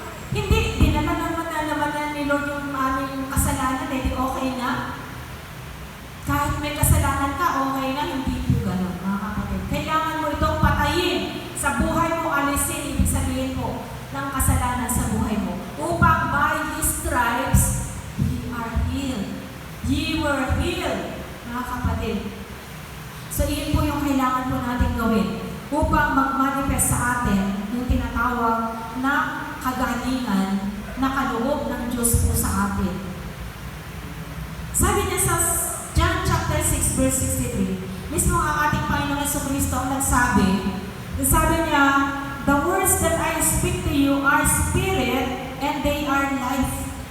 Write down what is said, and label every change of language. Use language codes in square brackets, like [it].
[tl] Hindi, dinala naman na ni Lord yung aming kasalanan, di okay na. Kahit may kasalanan ka, okay na, hindi po gano'n, mga kapatid. Kailangan mo itong patayin sa buhay mo, alisin, ibig sabihin po, ng kasalanan sa buhay mo. [en] Upang by His stripes, we are healed. Ye were healed, [tl] mga kapatid. So, iyon po yung kailangan po natin gawin upang mag-manifest sa atin yung tinatawag na kagalingan na kaloob ng Diyos po sa atin. Sabi niya sa John chapter 6, verse 63, mismo ang ating Panginoon Jesucristo ang nagsabi niya, [en] the words that I speak to you are spirit and they are life.